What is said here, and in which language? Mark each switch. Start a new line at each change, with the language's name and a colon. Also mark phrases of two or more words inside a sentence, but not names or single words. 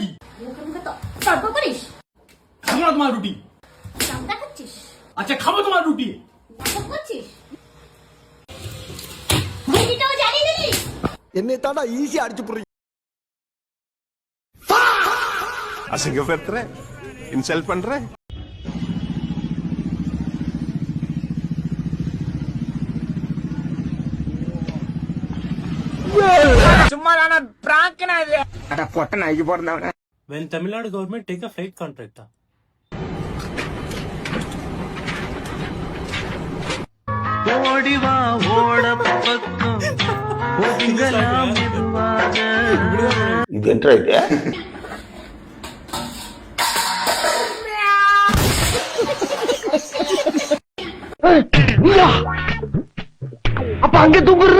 Bangla: তর্ক করিস? খাবো না তোমার রুটি। চামড়া খাচ্ছিস? আচ্ছা খাবো তোমার রুটি। নাটক করছিস? রুটিটাও জানি দিলি?
Tamil: என்னை தாண்டா ஈஸியா அடிச்சு புடுறீங்க. அசிங்கப்படுத்துற, இன்சல்ட் பண்ற. சும்மா தான பிராங்கனா இது. அட பொட்ட நாய்க்கு போறதவனே.
English: When Tamil Nadu government take a flight contract.
Tamil: ஓடி வா ஓட பக்கம் ஒதுங்கலாம் மெதுவாக. இது என்ன இது? அப்ப அங்க தூங்குறது